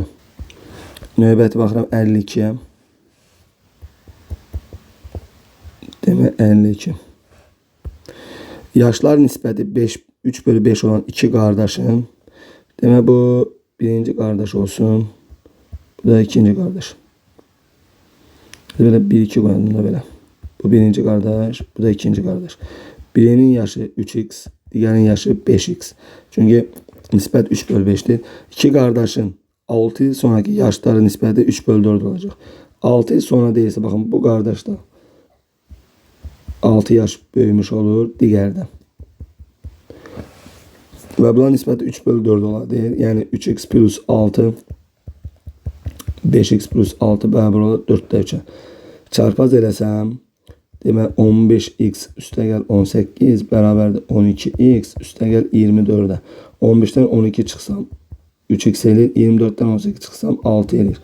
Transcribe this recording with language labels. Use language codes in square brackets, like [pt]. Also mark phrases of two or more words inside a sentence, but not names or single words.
[az] Növbəti baxıram 52'yə. Demək 52. Yaşlar nisbəti 3 bölü 5 olan iki qardaşın. Demək bu birinci qardaş olsun. [tr] Bu da ikinci kardeş. Böyle 1-2 koyalım da böyle. Bu birinci kardeş, bu da ikinci kardeş. Birinin yaşı 3x, diğerinin yaşı 5x. Çünkü nispət 3 bölü 5'dir. İki kardeşin 6 yıl sonraki yaşları nisbəti 3 bölü 4 olacak. 6 yıl sonra değilse bakın bu kardeş de 6 yaş büyümüş olur diğerden. Ve bunun nisbəti 3 bölü 4 olacaq. [az] Yani 3x plus 6 5x plus 6 bərabər olur 4'də 3'ə. Çarpaz eləsəm, demək 15x üstəgəl 18 bərabərdir 12x üstəgəl 24'ə. 15'dən 12 çıxsam 3x elir, 24'dən 18 çıxsam 6 elir.